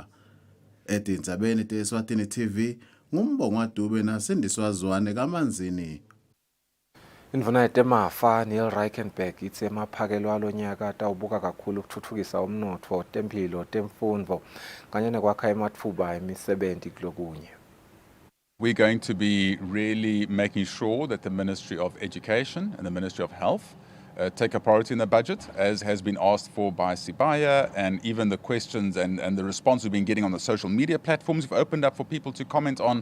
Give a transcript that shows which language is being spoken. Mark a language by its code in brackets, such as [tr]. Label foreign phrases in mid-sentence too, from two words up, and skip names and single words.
[ss] Etindzabeni te-Eswatini TV ngumbongo Dube nasindiswa Zwane kamanzini. Indvuna yetemafa Neil Reichenberg ithi emaphakelo alonyaka atawubuka kakhulu ukuthuthukisa umnotfo, temphilo, temfundvo kanye nekwakha ematfuba emisebenzi kulokunye. [en] We're going to be really making sure that the Ministry of Education and the Ministry of Health take a priority in the budget, as has been asked for by Sibaya, and even the questions and the response we've been getting on the social media platforms we've opened up for people to comment on.